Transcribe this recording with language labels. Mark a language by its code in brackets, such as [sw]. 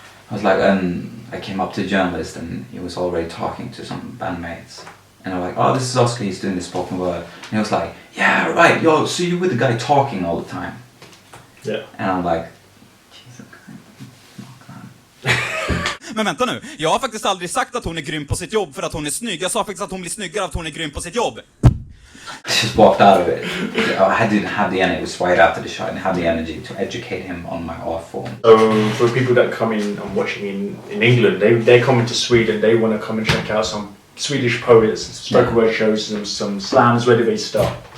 [en] I came up to a journalist and he was already talking to some bandmates. And I'm like, this is Oskar, he's doing the spoken word. And he was like, yeah, right, yo, so you with the guy talking all the time. Yeah. And I'm like, Jesus. [sv] Men vänta nu, jag har faktiskt aldrig sagt att hon är grym på sitt jobb för att hon är snygg. Jag sa faktiskt att hon blir snyggare av att hon är grym på sitt jobb. [en] Just walked out of it. I didn't have the energy. It was right after the show. I didn't have the energy to educate him on my art form. So for people that come in and watching in England, they're coming to Sweden. They want to come and check out some Swedish poets, spoken word shows, some slams. Where do they start?